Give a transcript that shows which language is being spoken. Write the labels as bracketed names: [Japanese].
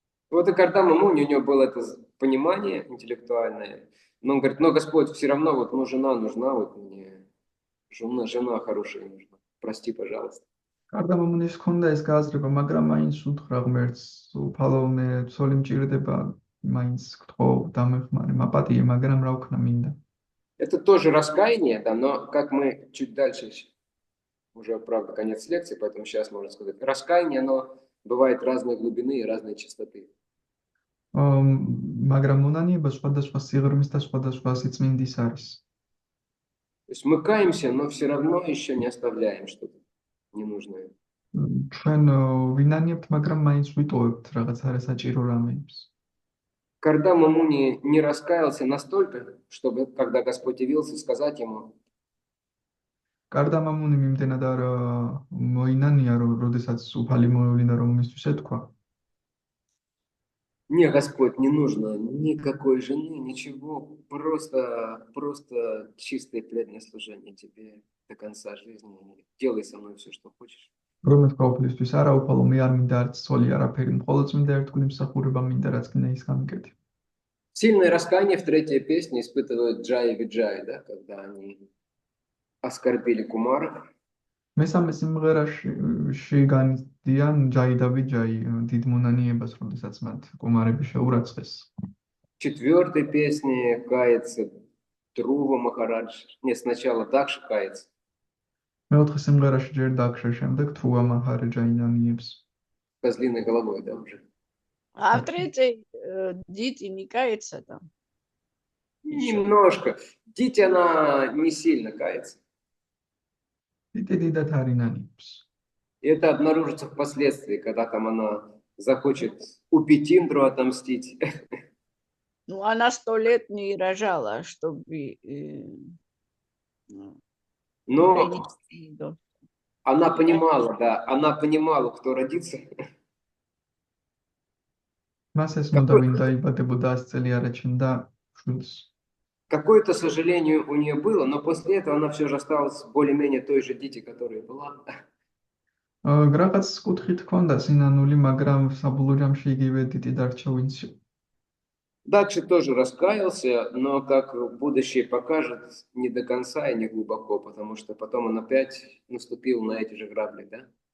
[Russian] Вот и Кардама Муни, у него было это понимание интеллектуальное. Но он говорит, но Господь, все равно вот ну, жена нужна, вот мне жена хорошая нужна. Прости, пожалуйста. [Georgian] კარდამამუნის ჰქონდა ეს გააზრება, მაგრამ მაინც უთხრა ღმერთს, უფალო მე ცოლი მჭირდება, მაინც გთხოვ დამეხმარე, მაპატიე, მაგრამ რა ვქნა მინდა. [Russian] Это тоже раскаяние, да, но как мы чуть дальше, уже, правда, конец лекции, поэтому сейчас можно сказать, раскаяние, оно бывает разной глубины и разной частоты. [Georgian] მაგრამ მონანიება სხვადასხვა სიღრმის და სხვადასხვა სიწმინდის არის. [Russian] То есть мы каемся, но все равно еще не оставляем что-то ненужное. [Georgian] ჩვენ ვინანიებთ, მაგრამ მაინც ვიტოვებთ რაღაც არასაჭირო რამეებს. [Russian] Кардама Муни не раскаялся настолько, чтобы, когда Господь явился, сказать ему, [Georgian] კარდამამუნი მიმდენად არ მოინანია, როდესაც უფალი მოევლინა, რომ მისთვის ეთქვა. [Russian] не, Господь, не нужно никакой жены, ничего, просто чистое преданное служение тебе до конца жизни. Делай со мной все, что хочешь. [Georgian] რომ ეთქვა უფლისთვის არა უფალო, მე არ მინდა არც ცოლი, არაფერი, მხოლოდ წმინდა ერთგული მსახურება მინდა, რაც კიდე ის გამიკეთე. [Russian] Сильное раскаяние в третьей песне испытывают Джай и Виджай, да, когда они оскорбили Кумара. [Georgian] მესამე სიმღერაში განიცდიან ჯაი და ვიჯაი დიდ მონანიებას, როდესაც მათ კუმარები შეურაცხეს. [Russian] В четвертой песне кается Друва Махарадж. Нет, сначала Дакша кается. [Georgian] მეოთხე სიმღერაში ჯერ დაქშა, შემდეგ თრუვა მაჰარაჯა ინანიებს. [Russian] Козлиной головой, да, уже. А в третьей Дити не кается там. Немножко. Дити, она не сильно кается. [Georgian] დიდ დიდად არ ინანიებს. [Russian] И это обнаружится впоследствии, когда там она захочет убить Индру, отомстить. Ну, она 100 лет не рожала, чтобы... Но принести до- она понимала, да, она понимала, кто родится. [Georgian] მას ეს მოდა ვინ დაიბადებოდა 100 წელი არაჩნდა შვილს. [Russian] Какое-то сожаление у нее было, но после этого она все же осталась более-менее той же Дити, которая была. [Georgian] რაღაც კუთხით ჰქონდა სინანული, მაგრამ საბოლოო ჯამში იგივე დიდი დარჩა ვინც იყო. [Russian] Дакши тоже раскаялся, но, как будущее покажет, не до конца и не глубоко, потому что потом он опять наступил на эти же грабли, да?